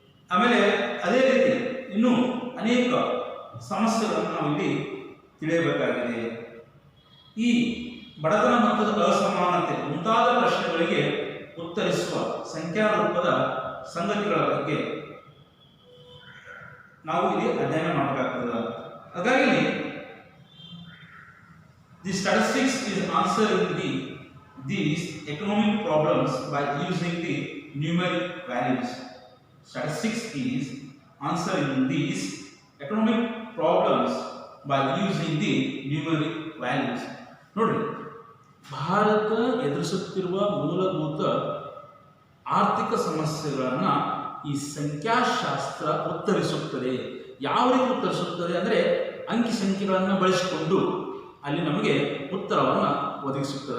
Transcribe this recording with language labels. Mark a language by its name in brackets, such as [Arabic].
[Kannada] ಆಮೇಲೆ ಅದೇ ರೀತಿ ಇನ್ನೂ ಅನೇಕ ಸಮಸ್ಯೆಗಳನ್ನು ನಾವು ಇಲ್ಲಿ ತಿಳಿಯಬೇಕಾಗಿದೆ. ಈ ಬಡತನ ಮತ್ತು ಅಸಮಾನತೆ ಮುಂತಾದ ಪ್ರಶ್ನೆಗಳಿಗೆ ಉತ್ತರಿಸುವ ಸಂಖ್ಯಾ ರೂಪದ ಸಂಗತಿಗಳ ಬಗ್ಗೆ ನಾವು ಇಲ್ಲಿ ಅಧ್ಯಯನ ಮಾಡಬೇಕಾಗ್ತದೆ. [English] ಹಾಗಾಗಿ the statistics is answering these economic problems by using the numeric values. Statistics is answering these economic problems by using the numeric values. [Kannada] ನೋಡಿ, ಭಾರತ ಎದುರಿಸುತ್ತಿರುವ ಮೂಲಭೂತ ಆರ್ಥಿಕ ಸಮಸ್ಯೆಗಳನ್ನು ಈ ಸಂಖ್ಯಾಶಾಸ್ತ್ರ ಉತ್ತರಿಸುತ್ತದೆ. ಯಾವ ರೀತಿ ಉತ್ತರಿಸುತ್ತದೆ ಅಂದರೆ ಅಂಕಿ ಸಂಖ್ಯೆಗಳನ್ನು ಬಳಸಿಕೊಂಡು ಅಲ್ಲಿ ನಮಗೆ ಉತ್ತರವನ್ನು ಒದಗಿಸುತ್ತದೆ.